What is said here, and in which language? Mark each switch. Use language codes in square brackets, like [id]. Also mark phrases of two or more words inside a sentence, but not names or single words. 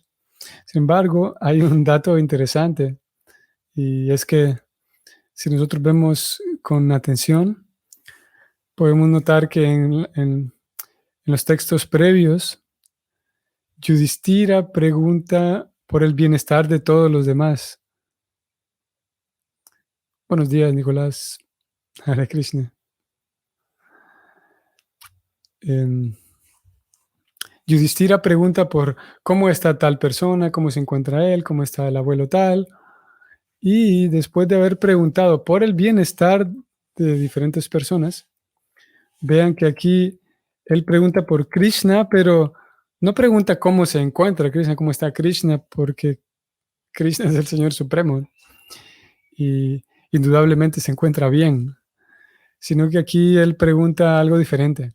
[es] Sin embargo, hay un dato interesante, y es que si nosotros vemos con atención, podemos notar que en los textos previos, Yudhishthira pregunta por el bienestar de todos los demás. Buenos días, Nicolás. Hare Krishna. Yudhishthira pregunta por cómo está tal persona, cómo se encuentra él, cómo está el abuelo tal. Y después de haber preguntado por el bienestar de diferentes personas, vean que aquí él pregunta por Krishna, pero no pregunta cómo se encuentra Krishna, cómo está Krishna, porque Krishna es el Señor Supremo y indudablemente se encuentra bien, sino que aquí él pregunta algo diferente.